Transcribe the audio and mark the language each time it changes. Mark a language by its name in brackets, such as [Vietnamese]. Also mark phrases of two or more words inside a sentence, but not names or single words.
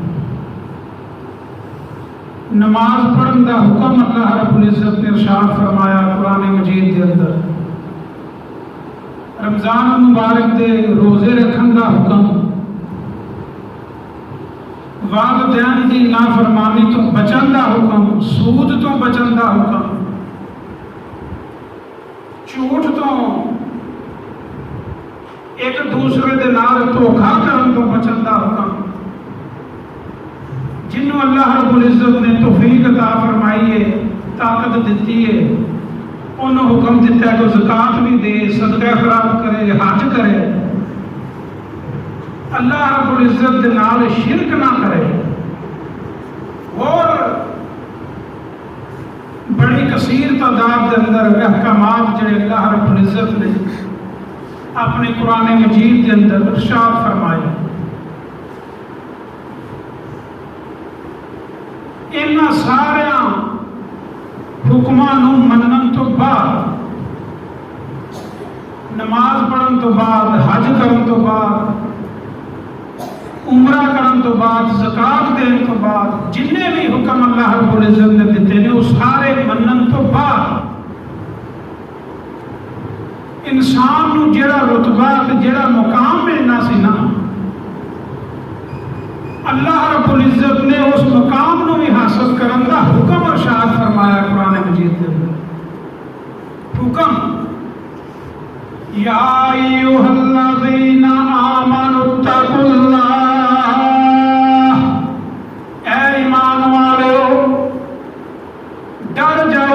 [Punjabi] نماز پڑھن دا حکم اللہ رب العزت نے ارشاد فرمایا قرآن مجید کے اندر، رمضان مبارک دے روزے رکھن دا حکم، والدین دی نافرمانی تو بچن دا حکم، سود تو بچن دا حکم، جھوٹ تو ایک دوسرے دے نال دھوکھا کرن تو بچن دا حکم، جنہوں اللہ رب العزت نے توفیق عطا فرمائی ہے، طاقت دیتی ہے، انہوں حکم دیتا ہے کہ زکوٰۃ بھی دے، صدقہ خیرات کرے، حج کرے، اللہ رب العزت دے نال شرک نہ کرے، اور بڑی کثیر تعداد کے اندر احکامات جڑے اللہ رب العزت نے اپنے قرآن مجید کے اندر ارشاد فرمائے، انہاں سارے حکماں نوں منن تو بعد، نماز پڑھن تو بعد، حج کرن تو بعد، عمرہ کرن تو بعد، زکوٰۃ دین تو بعد، جننے بھی حکم اللہ رب العزت نے دیتے ہیں وہ سارے منن تو بعد انسان نو جڑا رتبہ تے جڑا مقام ملنا سی نا، اللہ رب العزت نے اس مقام نو بھی حاصل کرن دا حکم ارشاد فرمایا قرآن مجید کے اندر۔ حکم [Arabic] یا ایھا الذین آمنوا اتقوا اللہ، [Punjabi] اے ایمان والو ڈر جاؤ